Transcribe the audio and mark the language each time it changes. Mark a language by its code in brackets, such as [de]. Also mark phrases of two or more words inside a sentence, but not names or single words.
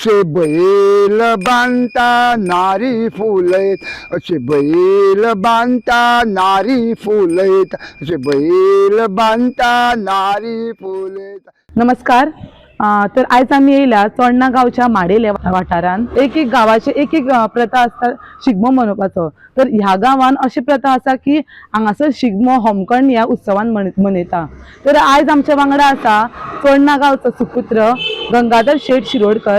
[kok] असे बैल बांधता नारी फुलत, असे बैल बांधता नारी फुलत, असे बैल बांधता नारी फुलत. नमस्कार. तर आज आम्ही येयला चोडणा गावच्या माडेले वाठारांत एक गावाचे एक प्रथा आसता शिगमो मनोवपाचो. तर ह्या गांवान अशी प्रथा आसा की हांगासर शिगमो होमखंड ह्या उत्सवान मनयता. तर आज आमच्या वांगडा आसा चोडणा गावचो सुपुत्र गंगाधर शेठ शिरोडकर.